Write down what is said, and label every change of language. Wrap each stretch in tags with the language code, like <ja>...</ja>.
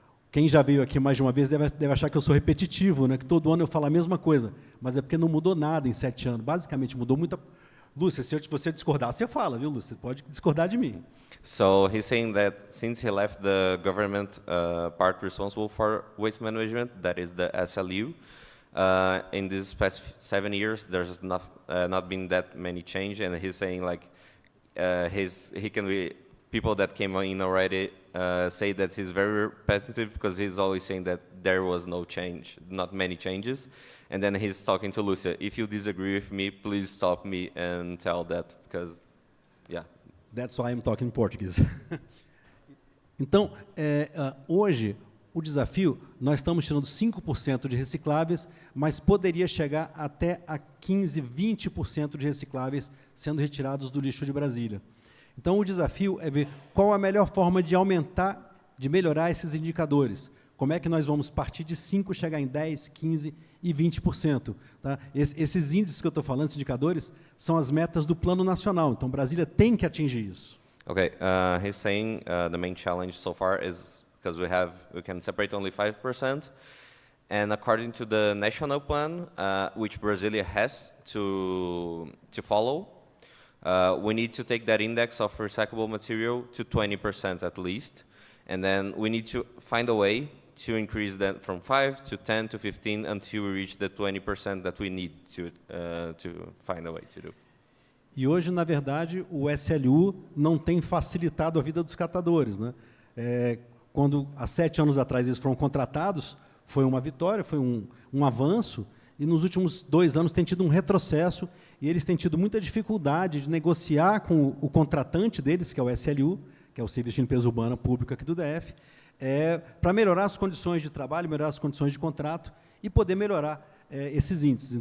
<pt>Quem já veio aqui mais de uma vez deve achar que eu sou repetitivo, né? Que todo ano eu falo a mesma coisa, mas é porque não mudou nada em 7 anos. Basicamente, mudou muita... Lúcia, se você discordar, você fala, viu, Lúcia? Você pode discordar de mim.</pt> <en>So he's saying that since he left the government part responsible for waste management, that is the SLU, in these past 7 years, there's not been that many change, and he's saying like he can be people that came in already say that he's very repetitive because he's always saying that there was no change, not many changes. And then he's talking to Lucia. If you disagree with me, please stop me and tell that, because, yeah. That's why I'm talking Portuguese.</en> <pt>Então, hoje, o desafio, nós estamos tirando 5% de recicláveis, mas poderia chegar até a 15%, 20% de recicláveis sendo retirados do lixo de Brasília. Então, o desafio é ver qual a melhor forma de aumentar, de melhorar esses indicadores. Como é que nós vamos partir de 5%, chegar em 10%, 15% e 20%. Tá? Esses índices que eu estou falando, esses indicadores, são as metas do Plano Nacional. Então, Brasília tem que atingir isso.</pt> <en>Okay, he's saying the main challenge so far is because we can separate only 5%, and according to the national plan, which Brasilia has to follow, we need to take that index of recyclable material to 20% at least, and then we need to find a way to increase that from 5 to 10 to 15 until we reach the 20% that we need to find a way to do.</en> <pt>E hoje, na verdade, o SLU não tem facilitado a vida dos catadores, né? Quando, há 7 anos atrás, eles foram contratados, foi uma vitória, foi um avanço, e nos últimos 2 anos tem tido um retrocesso, e eles têm tido muita dificuldade de negociar com o contratante deles, que é o SLU, que é o Serviço de Limpeza Urbana Pública aqui do DF, para melhorar as condições de trabalho, melhorar as condições de contrato e poder melhorar esses índices.</pt>